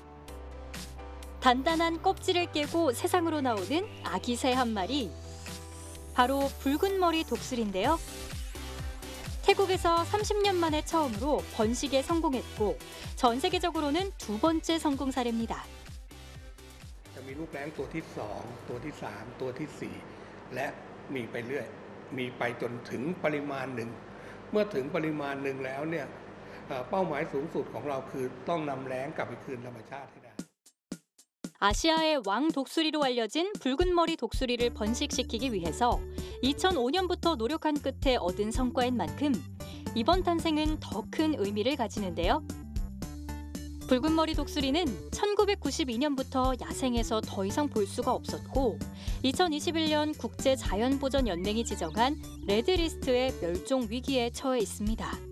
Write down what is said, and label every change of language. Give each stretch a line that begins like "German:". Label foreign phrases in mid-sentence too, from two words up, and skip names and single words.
Korean: 단단한 껍질을 깨고 세상으로 나오는 아기 새 한 마리. 바로 붉은 머리 독수리인데요. 태국에서 30년 만에 처음으로 번식에 성공했고 전 세계적으로는 두 번째 성공 사례입니다.
Thai: จะมีลูกแร้งตัวที่2ตัวที่3ตัวที่4และมีไปเรื่อยมีไปจนถึงปริมาณหนึ่งเมื่อถึงปริมาณหนึ่งแล้วเนี่ยเป้าหมายสูงสุดของเราคือต้องนำแร้งกลับไปคืนธรรมชาติให้ได้
Korean: 아시아의 왕 독수리로 알려진 붉은 머리 독수리를 번식시키기 위해서 2005년부터 노력한 끝에 얻은 성과인 만큼 이번 탄생은 더 큰 의미를 가지는데요. 붉은 머리 독수리는 1992년부터 야생에서 더 이상 볼 수가 없었고 2021년 국제자연보전연맹이 지정한 레드리스트의 멸종 위기에 처해 있습니다.